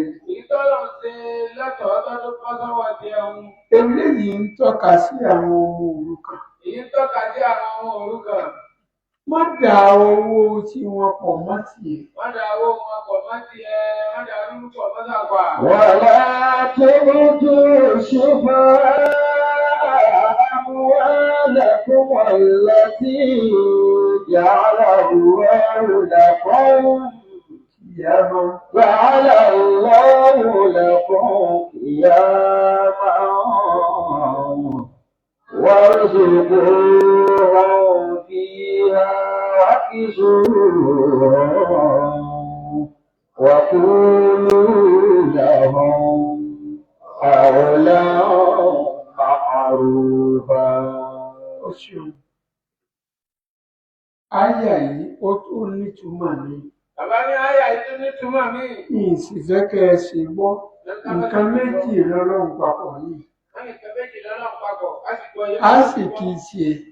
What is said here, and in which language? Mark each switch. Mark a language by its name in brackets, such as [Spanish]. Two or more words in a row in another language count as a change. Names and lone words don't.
[Yoruba] Èyí tọ́lọ́run ṣe lẹ́tọ̀ọ́ tó bọ́ sọ́wọ́ jẹun. Eléyìí ń tọ́ka sí àwọn ọmọ òrukàn. Èyí ń tọ́ka sí àwọn ọmọ òrukàn. Má dà owó tí wọn pọ̀ mọ́ tiẹ̀. Má dà owó wọn pọ̀ mọ́ tiẹ̀. Má dà lúrú pọ̀ mọ́ sàgbà. [Arabic] ولا تؤتوا السفهاء أموالكم التي جعل الله لكم قياما وارزقوهم فيها واكسوهم وقولوا لهم قولا معروفا. [Yoruba] Àyà yìí ó tó nítumọ̀ ni. Bàbá ní àyà yìí tó nítumọ̀ mí. Ìsì fẹ́ kẹ́ ẹ ṣe gbọ́. Nǹkan méjì lọ́lọ́run papọ̀ yìí. Wọ́n ní nǹkan méjì lọ́lọ́run papọ̀. Á sì kì í tiẹ̀.